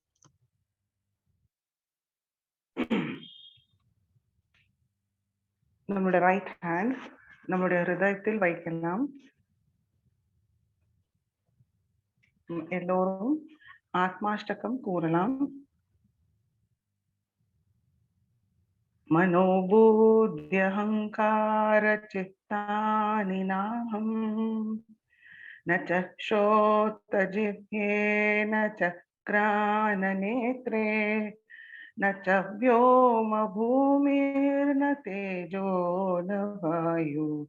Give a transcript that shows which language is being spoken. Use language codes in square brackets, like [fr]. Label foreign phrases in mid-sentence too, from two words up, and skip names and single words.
[ta] நம்மளுடைய [en] right hand [ta] நம்மளுடைய ஹிருதயத்தில் வைக்கலாம். எல்லோரும் ஆத்மாஷ்டகம் கூறலாம். [sa] मनोबुद्ध्यहंकार चित्तानि नाहं न च श्रोत्रजिह्वे न च घ्राणनेत्रे न च व्योमभूमिर्न तेजो न वायु